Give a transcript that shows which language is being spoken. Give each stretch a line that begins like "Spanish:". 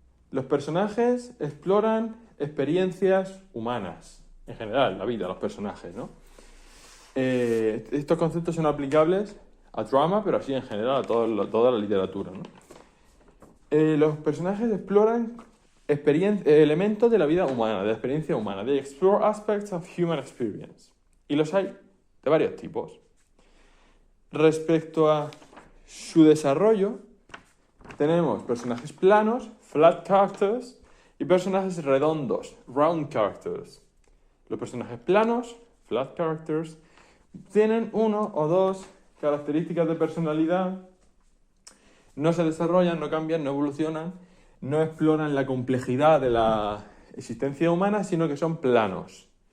Spanish: Los personajes exploran experiencias humanas, en general, la vida, los personajes, ¿no? Estos conceptos son aplicables a drama, pero así en general a toda la literatura, ¿no? Los personajes exploran elementos de la vida humana, de la experiencia humana.
English: They explore aspects of human experience.
Spanish: Y los hay de varios tipos. Respecto a su desarrollo, tenemos personajes planos, flat characters, y personajes redondos, round characters. Los personajes planos, flat characters, tienen uno o dos características de personalidad, no se desarrollan, no cambian, no evolucionan, no exploran la complejidad de la existencia humana, sino que son planos.